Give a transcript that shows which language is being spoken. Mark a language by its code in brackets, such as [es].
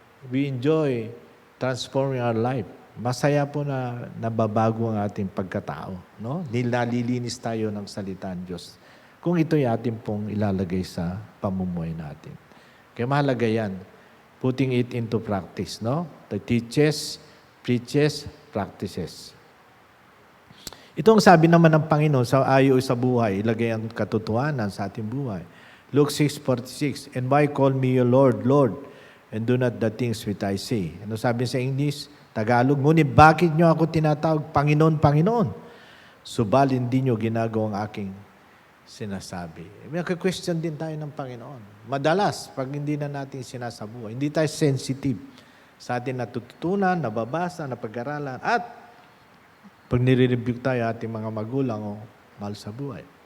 [en] We enjoy transforming our life. [tl] Masaya po na nababago ang ating pagkatao. No? Nililinis tayo ng salita ng Diyos. Kung ito'y ating pong ilalagay sa pamumuhay natin. Kaya mahalaga yan. [en] Putting it into practice. No? The teaches, preaches, practices. [tl] Ito ang sabi naman ng Panginoon sa ayo sa buhay, ilagay ang katotohanan sa ating buhay. [en] Luke 6:46, and why call me your Lord, Lord, and do not the things which I say. [tl] Ano sabi sa English? Tagalog, ngunit bakit nyo ako tinatawag Panginoon, Panginoon? Subal hindi nyo ginagawa ang aking sinasabi. May question din tayo ng Panginoon. Madalas, pag hindi na natin sinasabuhay, hindi tayo sensitive sa ating natututunan, nababasa, napag-aralan, at pag nire-rebuke tayo ating mga magulang o mahal sa buhay.